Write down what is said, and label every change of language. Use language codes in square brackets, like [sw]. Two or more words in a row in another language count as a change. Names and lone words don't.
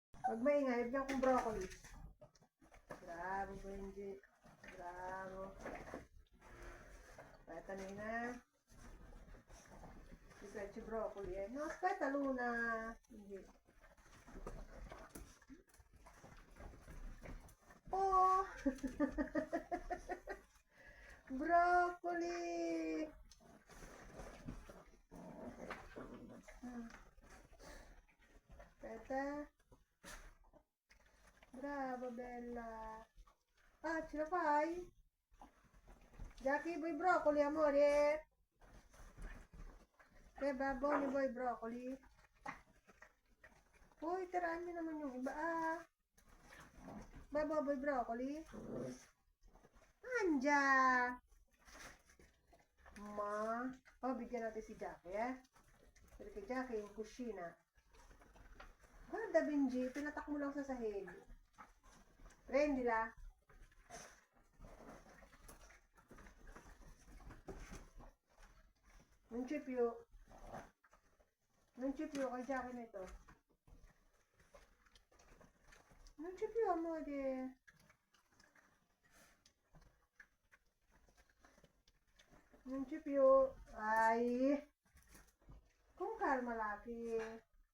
[tl] Pag maingay, bigyan kong broccoli. [it] Bravo, Benji. Bravo. Aspetta, Nina. Mi piace broccoli, eh. No, aspetta, Luna. Oh! Broccoli! Aspetta. Brava, bella. Ah, ce la fai? Jackie, vuoi broccoli, amore? Buoni vuoi broccoli? [tl] Uy, tiraan nyo naman yung iba, ah. [it] Baba, vuoi broccoli? Mangia! Ma. [tl] Oh, bigyan natin si Jackie, eh. [it] Perché Jackie in kusina. Guarda, [tl] Benji, pinatak mo lang sa sahig. [it] Prendila. Non c'è più. Non c'è più, [tl] kay Jackie na ito. [it] Non c'è più, amore. Non c'è più. Ay. Con calma, Lucky.